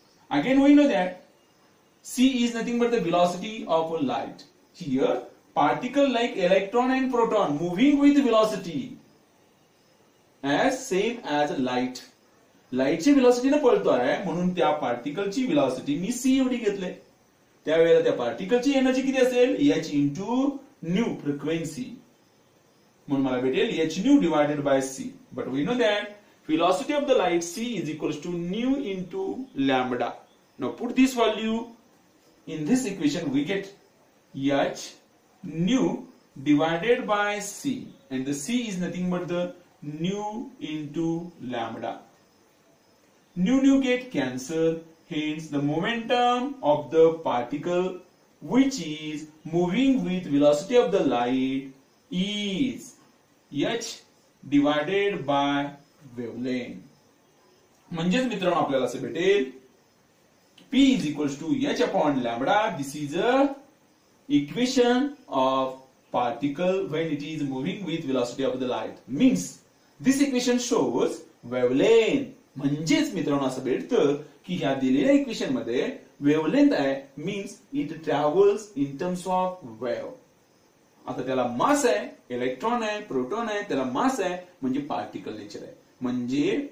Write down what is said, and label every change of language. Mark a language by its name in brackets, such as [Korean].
[English] Again we know that c is nothing but the velocity of light. Here particle like electron and proton moving with velocity as same as light. [Marathi] Light ची velocity ने पळतोय म्हणून त्या particle ची velocity मी c एवढी घेतले. त्यावेळेला त्या पार्टिकल ची एनर्जी किती असेल, h into nu frequency. म्हणून मला भेटेल [English] h nu divided by c. But we know that velocity of the light c is equals to nu into lambda. Now put this value in this equation, we get h nu divided by c, and the c is nothing but the nu into lambda. Nu get cancelled, hence the momentum of the particle which is moving with velocity of the light is h divided by wavelength. [Marathi] म्हणजेच मित्रांनो आपल्याला असे भेटेल [English] P is equals to h upon lambda. This is a equation of particle when it is moving with velocity of the light. Means this equation shows wavelength. [Marathi] म्हणजेच मित्रांनो असं भेटतं की ह्या दिलेल्या इक्वेशन मध्ये वेव्हलेंथ आहे, [English] Means it travels in terms of wave. [Marathi] आता त्याला मास आहे, इलेक्ट्रॉन आहे, प्रोटॉन आहे, त्याला मास आहे म्हणजे पार्टिकल नेचर आहे. म्हणजे